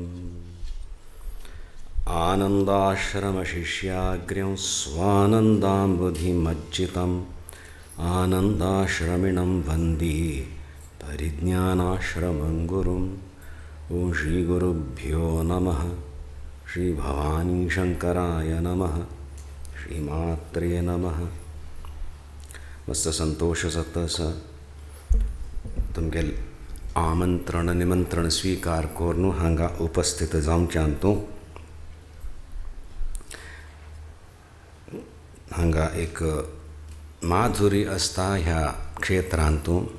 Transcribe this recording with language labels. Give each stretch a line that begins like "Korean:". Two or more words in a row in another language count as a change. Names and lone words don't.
Sanskrit: आनन्दाश्रमशिष्याग्र्यं स्वानन्दाम्बुधिमज्जितम् आनन्दाश्रमिणं वन्दे परिज्ञानाश्रमं गुरुं. ॐ श्रीगुरुभ्यो नमः. श्रीभवानीशङ्कराय नमः. श्रीमात्रे नमः.
Konkani: मस्त संतोष जाता आसा तुमगेल आमंत्रण निमंत्रण स्वीकार करून हांगा उपस्थित जावच्यान तूं. हांगा एक माधुरी आसता ह्या क्षेत्रांतूं.